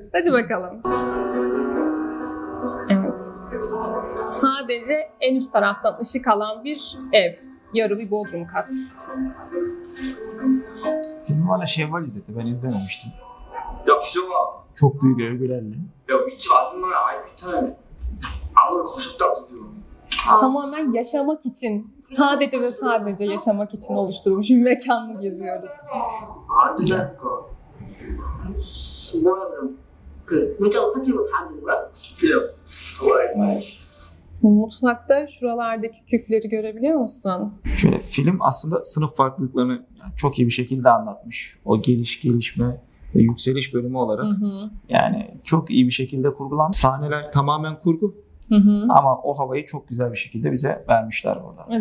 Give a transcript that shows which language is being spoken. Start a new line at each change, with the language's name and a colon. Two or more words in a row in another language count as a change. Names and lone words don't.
Turkish: Hadi bakalım. Evet. Sadece en üst taraftan ışık alan bir ev. Yarı bir bodrum kat. Filmi bana Şevval izletti. Ben izlememiştim.
Korean: Ya 기정아.
Turkish: Çok büyük övgülerle.
Korean: 야 윗집 아줌마는 아예 비타민 암을 거셨다고 들려.
Turkish: Tamamen yaşamak için, sadece ve sadece yaşamak için oluşturulmuş bir mekanı geziyoruz.
Korean: 안 된다니까. 뭐야 그럼? 그 문자고 컨트롤 다 하는 거야? 그래요.
Turkish: Mutfakta şuralardaki küfleri görebiliyor musun? Şöyle film aslında sınıf farklılıklarını çok iyi bir şekilde anlatmış. O gelişme ve yükseliş bölümü olarak yani çok iyi bir şekilde kurgulanmış. Sahneler tamamen kurgu. Ama o havayı çok güzel bir şekilde bize vermişler burada.